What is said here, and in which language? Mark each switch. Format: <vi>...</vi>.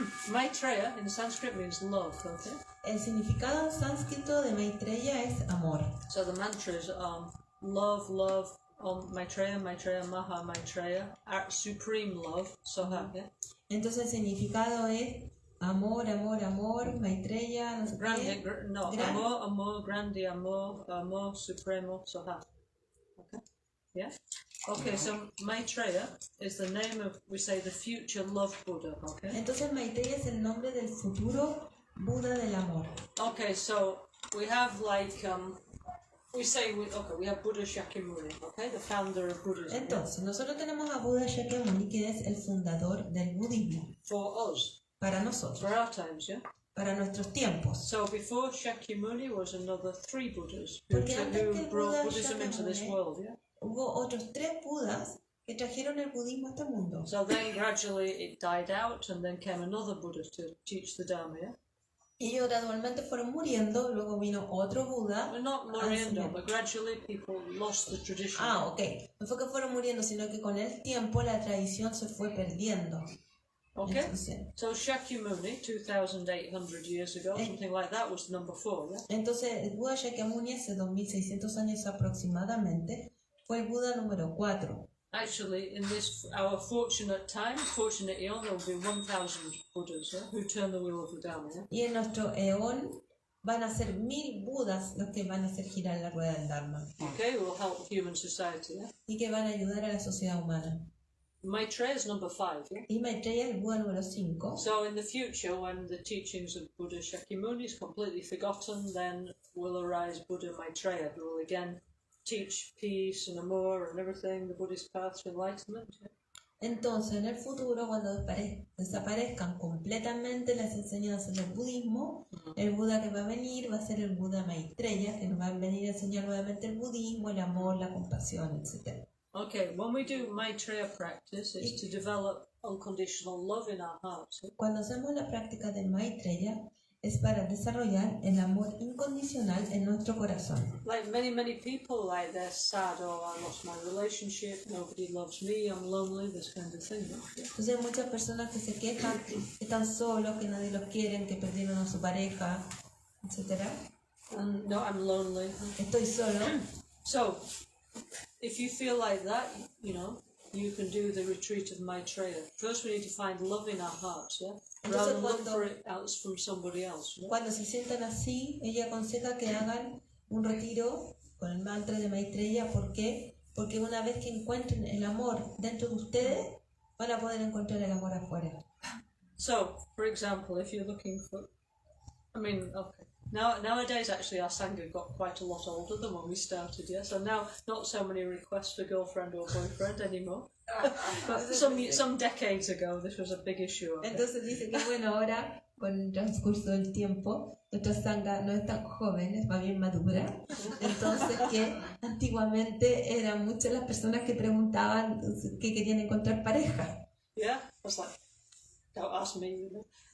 <en>Maitreya in Sanskrit means love, okay?</en> <es>El significado en sánscrito de Maitreya es amor.</es> <en>So the mantra is love, love, Maitreya, Maitreya, Maha, Maitreya, supreme love, Soha, yeah?</en> <es>Entonces el significado es amor, amor, amor, Maitreya, no sé Grande, qué. amor, amor, grande, amor, amor, supremo, Soha.</es> <en>Okay? Yeah? Okay, so Maitreya is the name of, we say, the future love Buddha, okay?</en> <es>Entonces Maitreya es el nombre del futuro Buda del amor.</es> <en>Okay, so we have like, we have Buddha Shakyamuni, okay, the founder of Buddhism.</en> <es>Entonces, nosotros tenemos a Buda Shakyamuni, que es el fundador del budismo.</es> <en>For us,</en> <es>para nosotros,</es> <en>for our times, yeah?</en> <es>para nuestros tiempos.</es> <en>So before Shakyamuni was another 3 Buddhas who brought Buddhism into this world, yeah?</en> <es>Hubo otros 3 Budas que trajeron el budismo a este mundo.</es> <en>So then gradually it died out and then came another Buddha to teach the Dharma, yeah?</en> <es>Y ellos gradualmente fueron muriendo, luego vino otro Buda.</es> <en>We're not</en> <es>muriendo,</es> <en>but gradually people lost the tradition. Ok.</en> <es>No fue que fueron muriendo, sino que con el tiempo la tradición se fue perdiendo.</es> <en>Okay.</en> <es>Entonces,</es> <en>So Shakyamuni, 2,800 years ago, something like that, was number 4, yeah?</en> <es>entonces el Buda Shakyamuni hace 2600 años aproximadamente fue el Buda número 4.</es> <en>Actually, in this, our fortunate time, fortunate eon, there will be 1,000 Buddhas, yeah, who turn the wheel of the Dharma, yeah?</en> <es>Y en nuestro eón van a ser 1000 Budas los que van a hacer girar la rueda del Dharma.</es> <en>Okay, will help human society, yeah?</en> <es>Y que van a ayudar a la sociedad humana.</es> <en>Maitreya is number 5, yeah?</en> <es>Y Maitreya es el Buda número 5.</es> <en>So in the future, when the teachings of Buddha Shakyamuni is completely forgotten, then will arise Buddha Maitreya, who will again teach peace and amor and everything, the Buddhist path to enlightenment. Yeah?</en> <es>Entonces, en el futuro, cuando desaparezcan completamente las enseñanzas del budismo, el Buda que va a venir va a ser el Buda Maitreya, que nos va a venir a enseñar nuevamente el budismo, el amor, la compasión, etc.</es> <en>Okay, when we do Maitreya practice, it's to develop unconditional love in our hearts. Yeah?</en> <es>Cuando hacemos la práctica de Maitreya, es para desarrollar el amor incondicional en nuestro corazón.</es> <en>Like many people, like they're sad, oh, I lost my relationship, nobody loves me, I'm lonely, this kind of thing. Yeah?</en> <es>Entonces hay muchas personas que se quejan, que están solos, que nadie los quiere, que perdieron a su pareja, etc.</es> <en>No, I'm lonely.</en> <es>Estoy solo.</es> <en>So, if you feel like that, you know, you can do the retreat of Maitreya. First we need to find love in our hearts, yeah? Rather than look for it out from somebody else. Yeah?</en> <es>Cuando se sientan así, ella aconseja que hagan un retiro con el mantra de Maitreya. ¿Por qué? Porque una vez que encuentren el amor dentro de ustedes, van a poder encontrar el amor afuera.</es> <en>So, for example, if you're looking for... I mean, okay. Nowadays, actually, our Sangye got quite a lot older than when we started, yeah? So now, not so many requests for girlfriend or boyfriend anymore. But some decades ago, this was a big issue. Okay?</en> <es>Entonces dice que bueno, ahora, con el transcurso del tiempo, nuestra Sangha no es tan joven, es más bien madura. Entonces que antiguamente eran muchas las personas que preguntaban que querían encontrar pareja.</es> <en>Yeah, I was like, don't ask me, you know.</en>